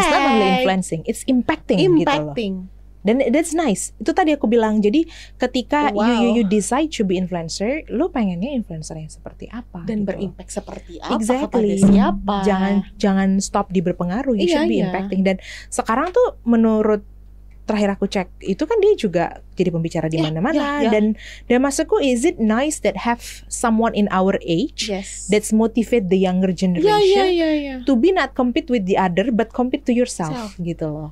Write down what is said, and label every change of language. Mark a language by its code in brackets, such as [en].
[en] It's not only influencing, it's impacting [id] gitu loh. Dan [en] that's nice. [id] Itu tadi aku bilang. Jadi ketika [en] you decide to be [id] influencer, lu pengennya influencer yang seperti apa dan gitu berimpact seperti apa kepada siapa. Jangan stop di berpengaruh. [en] You should be impacting. [id] Dan sekarang tuh menurut terakhir aku cek itu kan dia juga jadi pembicara di mana-mana. Dan maksudku, [en] is it nice that have someone in our age that's motivate the younger generation to be not compete with the other but compete to yourself [id] gitu loh.